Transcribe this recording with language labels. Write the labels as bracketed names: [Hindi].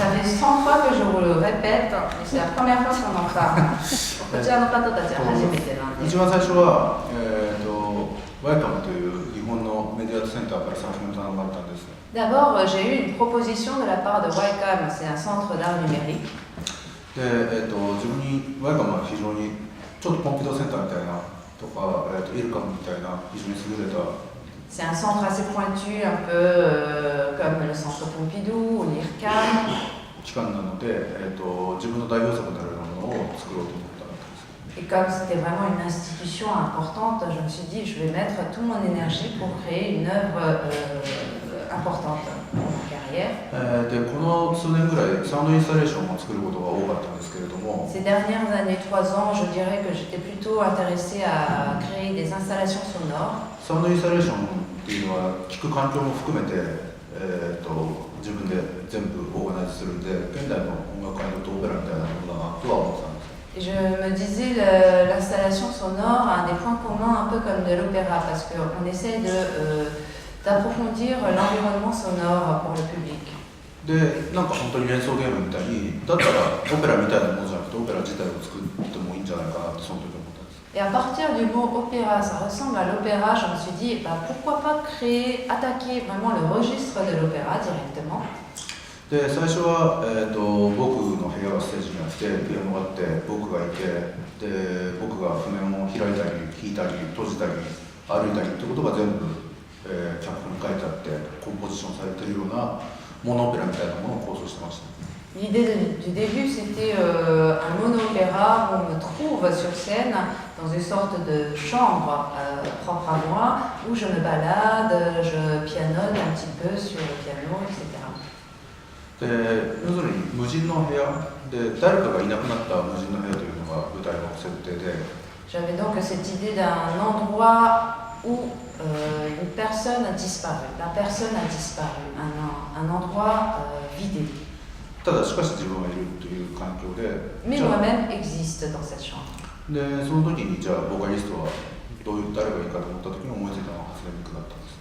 [French] Ça fait 100 fois que je vous le répète, mais c'est la première fois qu'on en parle. [Japanese] こちらの方たちは初めてなんです。一番最初は、ワイカムという日本のメディアアートセンターから最初に頼まれたんです。 [French] D'abord, j'ai eu une proposition de la part de WICAM, c'est un centre d'art numérique. [Japanese] で、自分にワイカムは非常にちょっとポンピドーセンターみたいなとか、イルカムみたいな非常に優れた。 [French] C'est un centre assez pointu, un peu comme le centre Pompidou ou l'IRCAM. [Japanese] 機関なので、自分の代表作になるようなものを作ろうと思ったわけです。 [French] Et comme c'était vraiment une institution importante, je me suis dit je vais mettre toute mon énergie pour créer une œuvre importante dans ma carrière. [Japanese] で、この数年ぐらいサウンドインスタレーションを作ることが多かったんですけれども。 [French] Ces dernières années, 3 ans, je dirais que j'étais plutôt intéressée à créer des installations sonores. [Japanese] サウンドインスタレーションっていうのは聴く環境も含めて、自分で全部オーガナイズするんで、現代の音楽家にとってオペラみたいなものだなとは思ってたんです。 [French] Et je me disais, l'installation sonore a un des points communs un peu comme de l'opéra, parce qu'on essaie d'approfondir l'environnement sonore pour le public. [Japanese] で、なんか本当に連想ゲームみたいに、だったらオペラみたいなものじゃなくて、オペラ自体を作ってもいいんじゃないかなってその時思ったんです。 [French] Et à partir du mot opéra, ça ressemble à l'opéra, je me suis dit, pourquoi pas attaquer vraiment le registre de l'opéra directement. [Japanese] で、最初は、僕の部屋がステージにあって、ピアノがあって、僕がいて、で、僕が譜面を開いたり、弾いたり、閉じたり、歩いたりってことが全部、脚本に書いてあって、コンポジションされているようなモノオペラみたいなものを構想してました。 [French] L'idée du début, c'était un mono-opéra où on me trouve sur scène dans une sorte de chambre propre à moi, où je me balade, je pianote un petit peu sur le piano, etc. [Japanese] で、要するに無人の部屋で、誰かがいなくなった無人の部屋というのが舞台の設定で。 [French] J'avais donc cette idée d'un endroit où une personne a disparu. La personne a disparu, un endroit vidé. [Japanese] ただしかし自分はいるという環境で。 [French] Mais moi-même existe dans cette chambre. [Japanese] で、その時にじゃあボーカリストは誰がいいかと思った時に思いついたのが初音ミクだったんです。